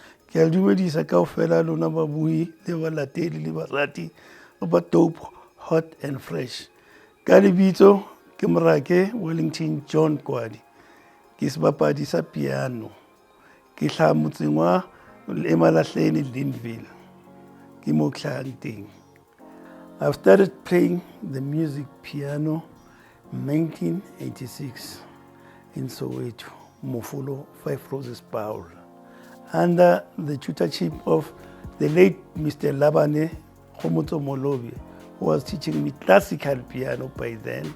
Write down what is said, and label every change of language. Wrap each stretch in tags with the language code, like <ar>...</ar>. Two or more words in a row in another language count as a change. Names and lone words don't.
<st>Ke a dumedisa kaofela lona babui le balatedi le barati ba dope,</st> <en>hot and fresh.</en> <st>Ka lebitso ke Morake Wellington John Koali. Ke sebapadi sa piano. Ke hlaha motseng wa eMalahleni Linville. Ke mo hlahang teng.</st> <en>I've started playing the music piano in 1986 in Soweto, Mofolo 5 Roses Paul, under the tutorship of the late Mr. Labane Molobi, who was teaching me classical piano by then.</en>